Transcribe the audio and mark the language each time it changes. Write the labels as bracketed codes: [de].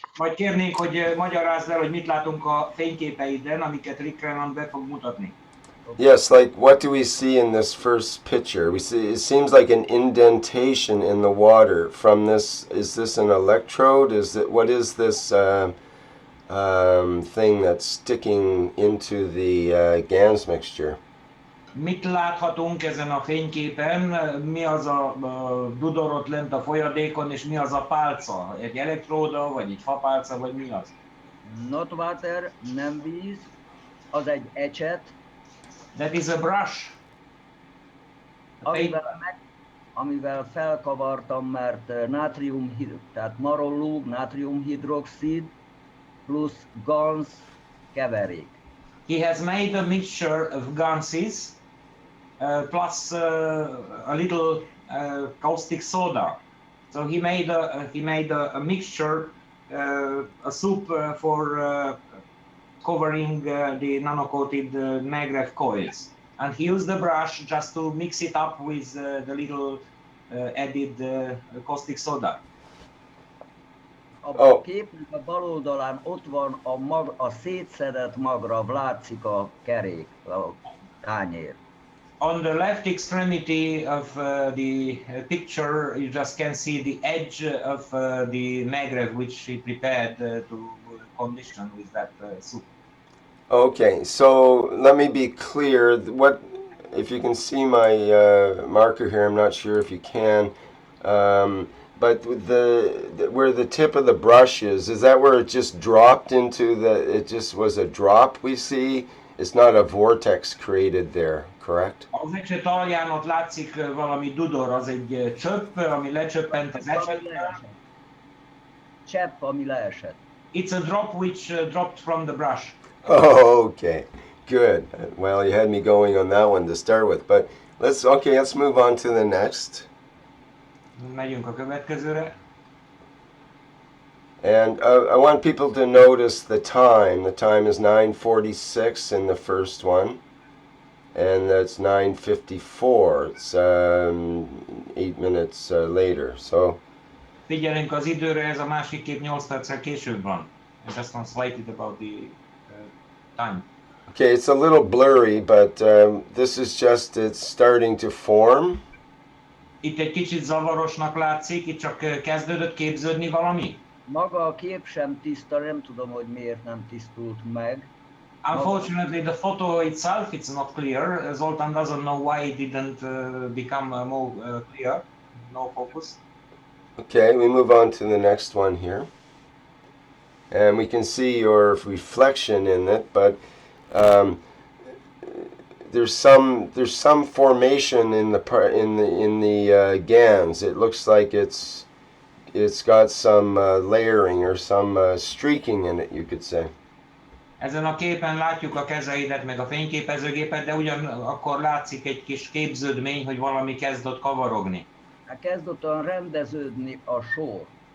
[hu] Majd kérnénk, hogy magyarázd el, hogy mit látunk a fényképeiden, amiket Rick Renan be fog mutatni. [en] Yes, like what do we see in this first picture? We see it seems like an indentation in the water from this. Is this an electrode? What is this thing that's sticking into the GANS mixture? [hu] Mit láthatunk ezen a fényképen? Mi az a dudor ott lent a folyadékon, és mi az a pálca? Egy elektróda, vagy egy fapálca, vagy mi az? [en] Not water, [hu] nem víz, az egy ecset. [en] That is a brush. [hu] Amivel felkavartam, mert tehát marolló, nátriumhidroxid plusz GANS keverék. [en] He has made a mixture of ganses plus a little caustic soda. So he made a mixture, a soup for covering the nano-coated maglev coils. And he used the brush just to mix it up with the little added caustic soda. [hu] A képnek a bal oldalán ott van a szétszedett magrav, látszik a kerék, a tányér. [en] On the left extremity of the picture, you just can see the edge of the maglev which he prepared to condition with that soup. Okay, so let me be clear. If you can see my marker here, I'm not sure if you can. But where the tip of the brush is that where it just dropped into it just was a drop we see? It's not a vortex created there, correct? [hu] Az ecset alján ott látszik valami dudor, az egy csöpp, ami lecsöppent az ecsetből. Csepp, ami leesett. [en] It's a drop which dropped from the brush. Oh, okay, good. Well, you had me going on that one to start with, but let's move on to the next. [hu] Megyünk a következőre. [en] And I want people to notice the time. The time is 9:46 in the first one, and that's 9:54. It's 8 minutes later. So. [hu] Figyelünk az időre, ez a másik kép 8 perccel később van. [en] I just translated about the time. Okay, it's a little blurry, but this is just, it's starting to form. [hu] Itt egy kicsit zavarosnak látszik, itt csak kezdődött képződni valami. Maga a kép sem tiszta, nem tudom, hogy miért nem tisztult meg. [en] Unfortunately, the photo itself, it's not clear. Zoltan doesn't know why it didn't become more clear, no focus. Okay, we move on to the next one here. And we can see your reflection in it, but there's some formation in the GANs. It looks like it's got some layering or some streaking in it, you could say. [hu] Ezen a képen látjuk a kezeidet, meg a fényképezőgépet, de ugyanakkor látszik egy kis képződmény, hogy valami kezd ott kavarogni. Kezd ott rendeződni a sor.